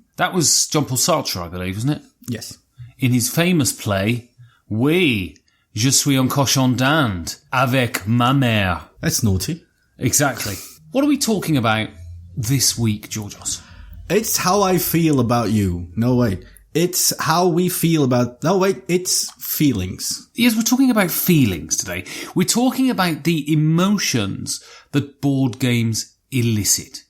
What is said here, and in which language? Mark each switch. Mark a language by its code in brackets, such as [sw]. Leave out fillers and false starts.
[en] That was Jean-Paul Sartre, I believe, wasn't it? Yes. In his famous play, [fr] Oui, je suis un cochon d'Inde avec ma mère. [en] That's naughty. Exactly. What are we talking about this week, Georgios? It's how I feel about you. No, wait. It's how we feel about... No, wait. It's feelings. Yes, we're talking about feelings today. We're talking about the emotions that board games elicit.